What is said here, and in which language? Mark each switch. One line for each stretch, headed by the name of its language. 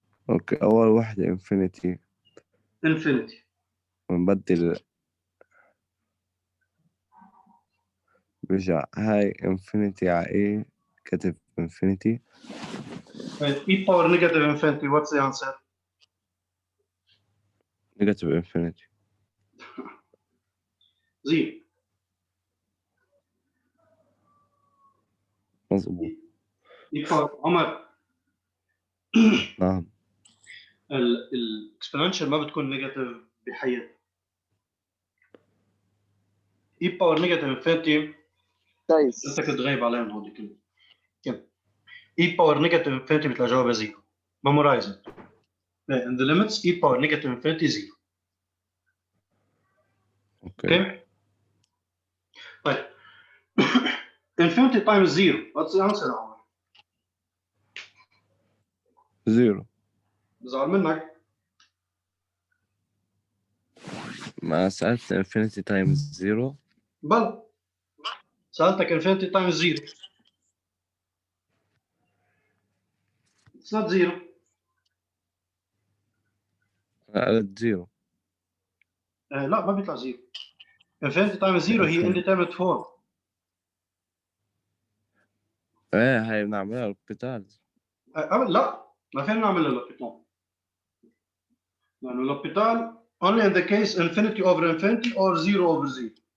Arabic: أوكي، أول واحدة انفينيتي
English: Infinity.
Arabic: ونبدل برجع هاي انفينيتي على ايه، كتب انفينيتي
English: e power negative infinity, what's the answer? Negative infinity. Zero.
Arabic: مظبوط.
English: e power عمر.
Arabic: نعم. الاكسبوننشال ما بتكون نيجاتيف بحياتها.
English: e power negative infinity
Arabic: كويس. انت كنت غايب عليهم هودي كلهم.
English: كم؟ e power negative infinity بيطلع جوابها zero. memorize it. And the limits e power negative infinity zero.
Arabic: اوكي.
English: طيب. infinity times zero. What's the answer يا عمر؟ زيرو.
Arabic: بزعل منك.
English: ما سألت infinity times zero. بل سألتك infinity times zero. It's not zero.
Arabic: قالت زيرو.
English: لا ما بيطلع زيرو. infinity times zero هي indeterminate form.
Arabic: ايه هاي بنعملها لوبيتال. لا ما فينا نعمل لوبيتال.
English: لأنه L'Hopital only in the case infinity over infinity or zero over zero.